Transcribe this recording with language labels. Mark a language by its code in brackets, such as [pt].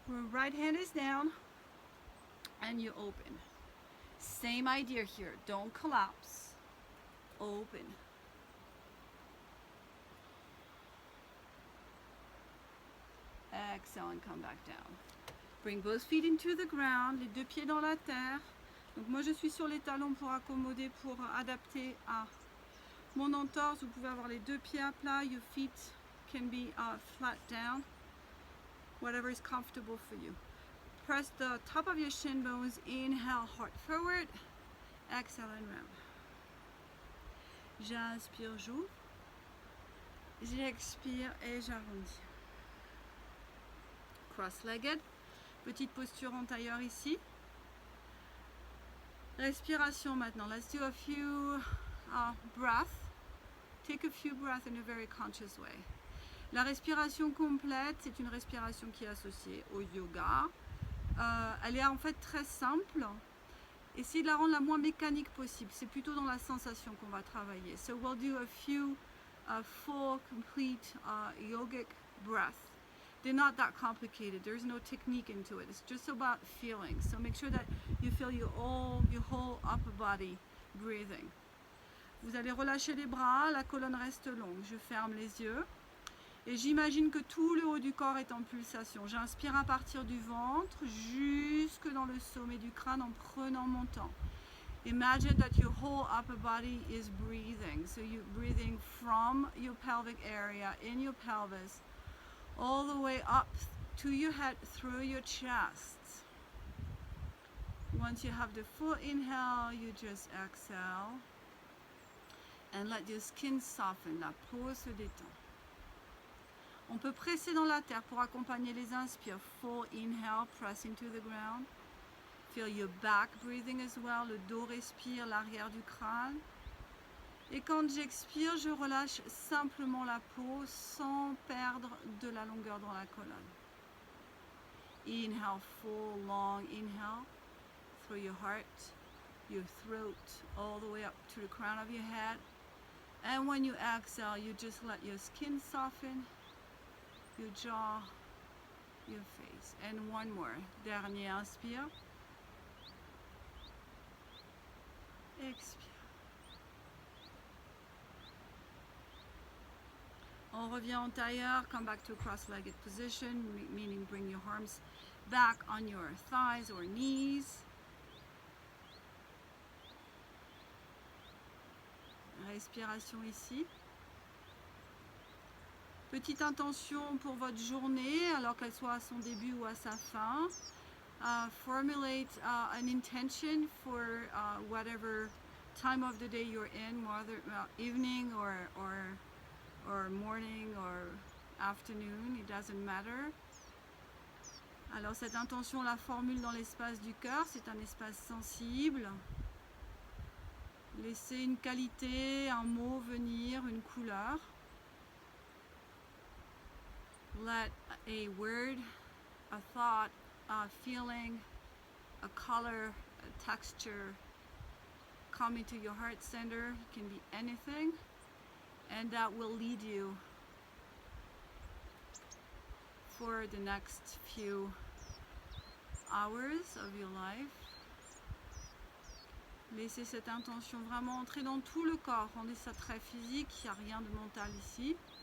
[en] Right hand is down, and you open. Same idea here. Don't collapse. Open. Exhale and come back down. Bring both feet into the ground, [fr] les deux pieds dans la terre. Donc moi je suis sur les talons pour accommoder, pour adapter à mon entorse. Vous pouvez avoir les deux pieds à plat. [en] Your feet can be flat down. Whatever is comfortable for you. Press the top of your shin bones. Inhale, heart forward. Exhale and round. [fr] J'inspire, j'ouvre. J'expire et j'arrondis. [en] Cross-legged. [fr] Petite posture en tailleur ici. Respiration maintenant. [en] Let's do a few breaths. Take a few breaths in a very conscious way. [fr] La respiration complète, c'est une respiration qui est associée au yoga. Elle est en fait très simple. Essayez de la rendre la moins mécanique possible. C'est plutôt dans la sensation qu'on va travailler. [en] So we'll do a few full, complete yogic breaths. They're not that complicated. There's no technique into it. It's just about feeling. So make sure that you feel your whole upper body breathing. [fr] Vous allez relâcher les bras, la colonne reste longue. Je ferme les yeux. Et j'imagine que tout le haut du corps est en pulsation. J'inspire à partir du ventre jusque dans le sommet du crâne en prenant mon temps. [en] Imagine that your whole upper body is breathing. So you're breathing from your pelvic area, in your pelvis, all the way up to your head, through your chest. Once you have the full inhale, you just exhale. And let your skin soften. [fr] La peau se détend. On peut presser dans la terre pour accompagner les inspires. [en] Full inhale, press into the ground. Feel your back breathing as well. [fr] Le dos respire, l'arrière du crâne. Et quand j'expire, je relâche simplement la peau sans perdre de la longueur dans la colonne. [en] Inhale, full, long inhale. Through your heart, your throat, all the way up to the crown of your head. And when you exhale, you just let your skin soften. Your jaw, your face. And one more. [fr] Dernier inspire. Expire. On revient en tailleur. [en] Come back to a cross-legged position, meaning bring your arms back on your thighs or knees. [fr] Respiration ici. Petite intention pour votre journée, alors qu'elle soit à son début ou à sa fin. [en] Formulate an intention for whatever time of the day you're in, whether evening or morning or afternoon, it doesn't matter. [fr] Alors cette intention, on la formule dans l'espace du cœur, c'est un espace sensible. Laissez une qualité, un mot venir, une couleur. [en] Let a word, a thought, a feeling, a color, a texture come into your heart center. It can be anything, and that will lead you for the next few hours of your life. [fr] Laissez cette intention vraiment entrer dans tout le corps. Rendez ça très physique, il n'y a rien de mental ici.